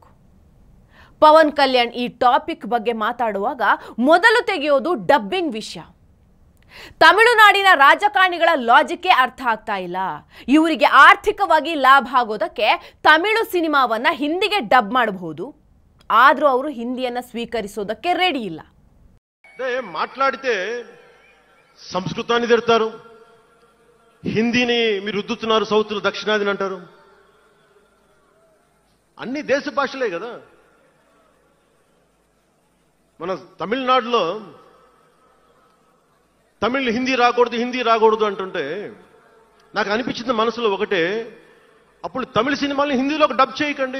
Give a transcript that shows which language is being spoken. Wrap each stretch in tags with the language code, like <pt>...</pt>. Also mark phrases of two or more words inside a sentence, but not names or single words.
<kn>ಪವನ್ ಕಲ್ಯಾಣ್ ಈ ಟಾಪಿಕ್ ಬಗ್ಗೆ ಮಾತಾಡುವಾಗ ಮೊದಲು ತೆಗೆಯೋದು ಡಬ್ಬಿಂಗ್ ವಿಷಯ. ತಮಿಳುನಾಡಿನ ರಾಜಕಾರಣಿಗಳ ಲಾಜಿಕ್ಕೇ ಅರ್ಥ ಆಗ್ತಾ ಇಲ್ಲ. ಇವರಿಗೆ ಆರ್ಥಿಕವಾಗಿ ಲಾಭ ಆಗೋದಕ್ಕೆ ತಮಿಳು ಸಿನಿಮಾವನ್ನ ಹಿಂದಿಗೆ ಡಬ್ ಮಾಡಬಹುದು, ಆದರೂ ಅವರು ಹಿಂದಿಯನ್ನು ಸ್ವೀಕರಿಸೋದಕ್ಕೆ ರೆಡಿ ಇಲ್ಲ.</kn> <te>మాట్లాడితే సంస్కృతాన్ని తిడతారు, హిందీని మీరు రుద్దుతున్నారు, సౌత్లో దక్షిణాదిని అంటారు. అన్ని దేశ భాషలే కదా. మన తమిళనాడులో తమిళ్ హిందీ రాకూడదు అంటుంటే నాకు అనిపించింది మనసులో ఒకటే, అప్పుడు తమిళ సినిమాల్ని హిందీలోకి డబ్ చేయకండి.</te>